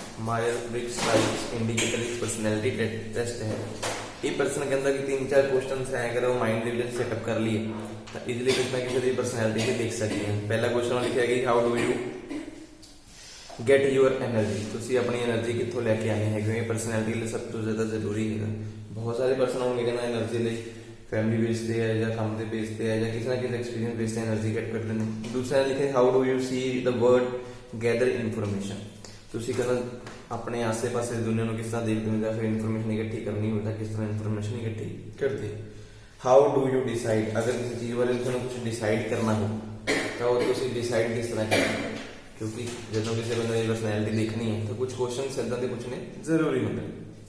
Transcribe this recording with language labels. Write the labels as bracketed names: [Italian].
[Punjabi] ਮਾਇਰ ਬ੍ਰਿਗਸ type indicator ਇੱਕ personality test ਹੈ। ਇਹ ਪਰਸਨ ਕਹਿੰਦਾ ਕਿ 3-4 ਕੁਐਸਚਨਸ ਹੈ, ਅਗਰ ਉਹ ਮਾਈਂਡ ਦੇ ਵਿੱਚ ਸੈਟਅਪ ਕਰ ਲਈਏ ਤਾਂ ਇਜ਼ੀਲੀ ਕਿਸੇ ਨਾ ਕਿਸੇ ਦੀ ਪਰਸਨੈਲਿਟੀ ਵੀ ਦੇਖ ਸਕਦੇ ਹਾਂ। ਪਹਿਲਾ ਕੁਐਸਚਨ ਲਿਖਿਆ ਹੈ ਕਿ [English] how do you get your energy, [Punjabi] ਤੁਸੀਂ ਆਪਣੀ એનર્ਜੀ ਕਿੱਥੋਂ ਲੈ ਕੇ ਆਏ ਹੈਗੇ। ਇਹ ਪਰਸਨੈਲਿਟੀ ਲਈ ਸਭ ਤੋਂ ਜ਼ਿਆਦਾ ਜ਼ਰੂਰੀ ਹੈਗਾ। ਬਹੁਤ ਸਾਰੇ ਪਰਸਨ ਹੋਣਗੇ ਕਹਿੰਦਾ એનર્ਜੀ ਲਈ [Hindi] फैमिली बेस से है या काम के बेस से है या किसी ना किसी एक्सपीरियंस बेस से एनर्जी गेट करते हैं। दूसरा लिखे [English] how do you see the world gather information, [Punjabi] ਤੁਸੀਂ ਕਹਿੰਦਾ ਆਪਣੇ ਆਸੇ ਪਾਸੇ ਦੁਨੀਆ ਨੂੰ ਕਿਸ ਤਰ੍ਹਾਂ ਦੇਖਦੇ ਹੋ ਜਾਂ ਫਿਰ ਇਨਫੋਰਮੇਸ਼ਨ ਇਕੱਠੀ ਕਰਨੀ ਹੋਵੇ ਤਾਂ ਕਿਸ ਤਰ੍ਹਾਂ ਇਨਫੋਰਮੇਸ਼ਨ ਇਕੱਠੀ ਕਰਦੇ। [English] how do you decide, [Punjabi] ਅਗਰ ਕਿਸੇ ਚੀਜ਼ ਬਾਰੇ ਤੁਹਾਨੂੰ ਕੁਝ ਡਿਸਾਈਡ ਕਰਨਾ ਹੋ ਤਾਂ ਉਹ ਤੁਸੀਂ ਡਿਸਾਈਡ ਕਿਸ ਤਰ੍ਹਾਂ ਕਰਦੇ, ਕਿਉਂਕਿ ਜਦੋਂ ਕਿਸੇ ਬੰਦੇ ਦੀ ਪਰਸਨੈਲਿਟੀ ਦੇਖਣੀ ਹੈ ਤਾਂ ਕੁਝ ਕੁਐਸਚਨਸ ਇਦਾਂ ਦੇ ਪੁੱਛਣੇ ਜ਼ਰੂਰੀ ਹੁੰਦੇ ਨੇ।